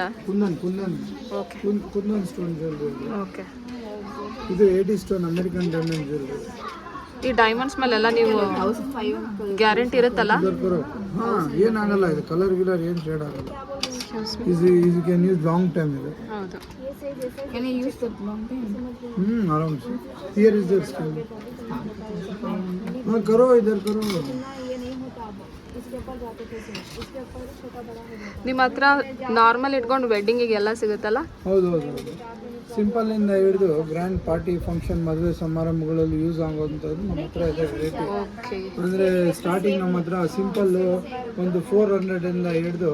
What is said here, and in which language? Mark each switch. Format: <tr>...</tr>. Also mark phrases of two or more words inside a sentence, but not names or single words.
<kn>ಓಕೆ,</kn> <en>Kundan stone jewellery.</en> <kn>ಓಕೆ, ಇದು 80</kn> <en>stone American diamond jewellery.</en> <kn>ಈ ಡೈಮಂಡ್ಸ್ ಮೇಲೆಲ್ಲ ನೀವು ಗ್ಯಾರಂಟಿ ಇರುತ್ತಲ್ಲ? ಹಾಂ, ಏನಾಗಲ್ಲ. ಇದು ಕಲರ್ ಗಿಲರ್ ಏನು ಶೇಡ್ ಆಗಲ್ಲ. ಇದು</kn> <en>can use long time.</en> <kn>ಇದು ಹೌದು.</kn> <hi>आराम से.</hi> <en>Here is the scale.</en> <hi>हाँ करो, इधर करो.</hi> <kn>ನಿಮ್ಮ ಹತ್ರ ನಾರ್ಮಲ್ ಇಟ್ಕೊಂಡು ವೆಡ್ಡಿಂಗಿಗೆ ಎಲ್ಲ ಸಿಗುತ್ತಲ್ಲ? ಹೌದು. ಸಿಂಪಲ್ ಇಂದ ಹಿಡಿದು</kn> <en>grand party,</en> <kn>ಫಂಕ್ಷನ್, ಮದುವೆ ಸಮಾರಂಭಗಳಲ್ಲಿ ಯೂಸ್ ಆಗುವಂಥದ್ದು ನಮ್ಮ ಹತ್ರ ಇದೆ ವೆರೈಟಿ. ಅಂದರೆ ಸ್ಟಾರ್ಟಿಂಗ್ ನಮ್ಮ ಹತ್ರ ಸಿಂಪಲ್ ಒಂದು 400 ಇಂದ ಹಿಡಿದು,</kn>